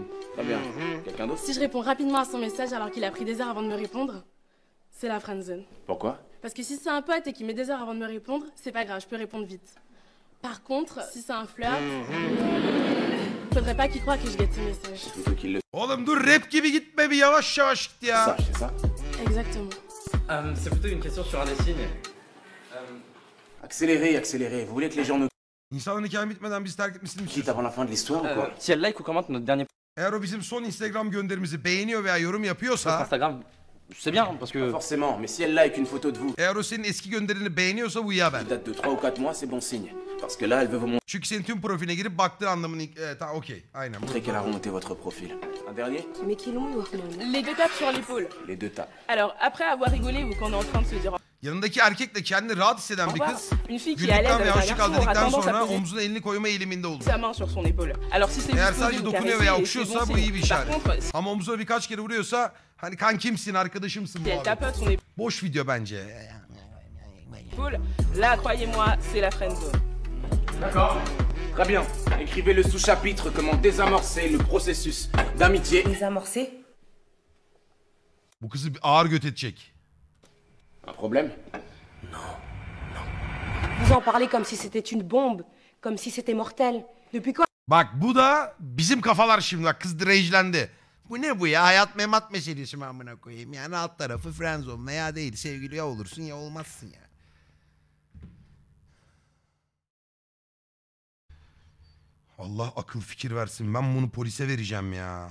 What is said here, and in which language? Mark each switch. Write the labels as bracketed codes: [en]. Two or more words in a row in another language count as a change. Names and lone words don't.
[fr] Très bien. Quelqu'un d'autre? Si je réponds rapidement à son message alors qu'il a pris des heures avant de me répondre, C'est la friendzone. Pourquoi? Parce que si c'est un pote et qu'il met des heures avant de me répondre, c'est pas grave, je peux répondre vite. Par contre, si c'est un flirt, faudrait pas qu'il croie que je guette ses messages. Plutôt qu'il le [tr] Oğlum dur rap gibi gitme bir yavaş yavaş git ya. [fr] sache, c'est ça? Exactement. C'est plutôt une question sur un des signes. Accélérez, accélérez. Vous voulez que les gens nous [tr] İnsanların hikaye bitmeden bizi terk etmesini mi [fr] quittent avant la fin de l'histoire ou quoi? Si elle like ou commente notre dernier [tr] Eğer o bizim son Instagram gönderimizi beğeniyor veya yorum yapıyorsa... [fr] Instagram, c'est bien parce que... Pas forcément, mais si elle like une photo de vous... [tr] Eğer o senin eski gönderini beğeniyorsa bu ya ben. [fr] qui date de 3 ou 4 mois, c'est bon signe. Parce que là, elle veut vous [tr] Çünkü senin tüm profiline girip baktığı anlamını... tamam okey. Aynen. [fr] montrer qu'elle a remonté votre profil. Un dernier? Mais qui l'ont eu, Les deux tapes sur l'épaule. Les deux tapes. Alors, après avoir rigolé ou qu'on est en train de se dire [tr] Yanındaki erkekle kendini rahat hisseden bir [fr] revoir, [tr] kız... [fr] une fille qui est à l'aise [tr] Gülükten ve [fr] avec un [tr] hoşça [fr] garçon [tr] kal [fr] aura [tr] dedikten [fr] tendance à [tr] sonra [fr] poser [tr] omzuna elini koyma eğiliminde olur. [fr] sa main sur son épaule. Alors si c'est [tr] Eğer [fr] juste [tr] sadece [fr] poser ou [tr] dokunuyor [fr] caresser, [tr] veya [fr] c'est [tr] okşuyorsa [fr] bon [tr] bu iyi [fr] signe. [tr] bir [fr] Par [tr] işaret. [fr] contre, si [tr] Ama omzuna birkaç kere vuruyorsa hani kankimsin, arkadaşımsın [fr] elle [tr] muhabbet. [fr] tapote son [tr] Boş video bence. [fr] épaule, là, croyez-moi, c'est la friendzone. D'accord. Très bien. Écrivez le sous-chapitre comment désamorcer le processus d'amitié. Désamorcer? [tr] Bu kızı bir ağır göt edecek. [fr] Un problème? Vous en parlez comme si c'était une bombe, comme si c'était mortel. Depuis quand? [tr] Bak bu da bizim kafalar şimdi, bak kız rejlendi. Bu ne bu ya, hayat memat meselesi mi amına koyayım, yani alt tarafı friendzone veya değil, sevgili ya olursun ya olmazsın ya. Allah akıl fikir versin, ben bunu polise vereceğim ya.